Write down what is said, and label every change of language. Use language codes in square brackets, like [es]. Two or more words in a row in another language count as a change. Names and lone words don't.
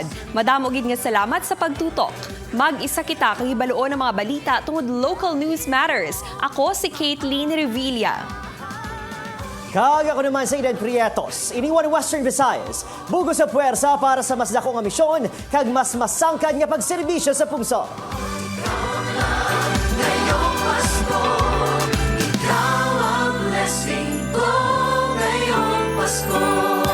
[hil] Madamo gid nga salamat sa pagtutok. Mag-isa kita kang ibaluon ang mga balita tungod [en] local news matters. [hil] Ako si Caitlin Revilla. Kag ako naman sa Eden Prietos, iniwan Western Visayas. Bugos sa puwersa para sa mas dakong misyon kag mas masangkad nga pagserbisyo sa pungso. [tl] Ngayong Pasko, ikaw ang blessing ko. Ngayong Pasko.